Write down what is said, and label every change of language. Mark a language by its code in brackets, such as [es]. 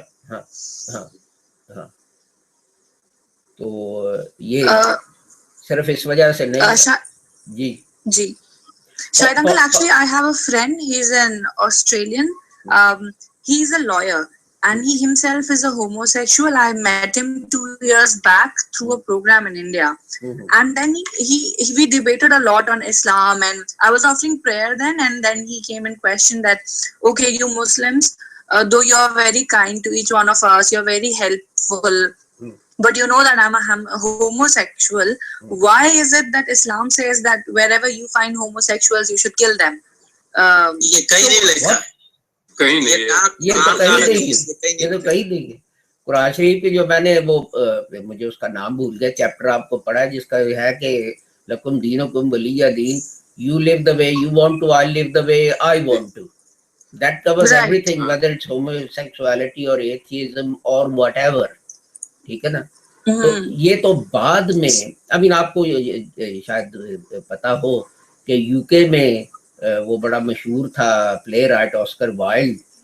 [ur] ہاں تو یہ صرف اس وجہ سے نہیں. [en] جی Shahid uncle, actually I have a friend, he's an Australian, he's a lawyer and he himself is a homosexual. I met him 2 years back through a program in India, and then we debated a lot on Islam, and I was offering prayer then, and then he came and questioned that, okay, you Muslims, though you are very kind to each one of us, you're very helpful, but you know that I'm a homosexual. Why is it that Islam says that wherever you find homosexuals, you should kill them? [ur] یہ کہیں نہیں لکھا، کہیں نہیں. یہ تو کہیں نہیں ہے. قرآن شریف کی جو میں نے وہ مجھے اس کا نام بھول گیا چیپٹر آپ کو پڑھا ہے جس کا ہے کہ [ar] لکم دینکم ولی دین، [en] you live the way you want to, I live the way I want to. That covers everything, whether it's homosexuality or atheism or whatever. [ur] ٹھیک ہے نا. تو یہ تو بعد میں آپ کو شاید پتا ہو کہ یو کے میں وہ بڑا مشہور تھا پلے رائٹ آسکر وائلڈ.